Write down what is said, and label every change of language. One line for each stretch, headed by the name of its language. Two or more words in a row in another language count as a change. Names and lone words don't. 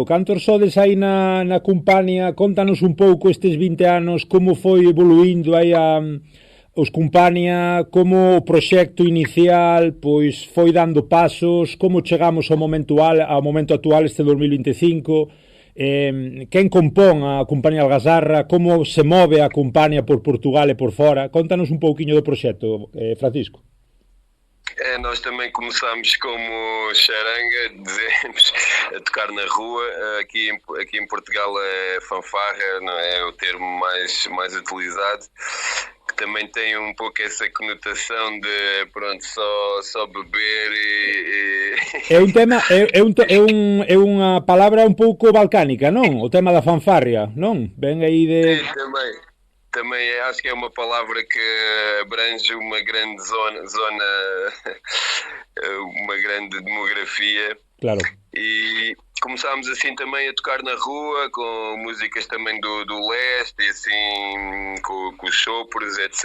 Galician: Cantos sodes aí na compañía? Contanos un pouco estes 20 anos, como foi evoluindo aí os Compañía, como o proxecto inicial pois foi dando pasos, como chegamos ao momento actual, este 2025, quen compón a Compañía Algazarra, como se move a Compañía por Portugal e por fora. Contanos un pouquiño do proxecto, Francisco.
Portuguese: Nós também começámos como charanga, dizemos, a tocar na rua. Aqui em Portugal é fanfarra, não é o termo mais utilizado, que também tem um pouco essa conotação de, pronto, só beber e...
Galician: É un tema, é unha palabra un pouco balcánica, non? O tema da fanfarria, non? Ven aí de...
Portuguese: Sim, também acho que é uma palavra que abrange uma grande zona uma grande demografia.
Galician: Claro.
Portuguese: E começámos assim também a tocar na rua, com músicas também do leste, e assim, com os sopros, etc.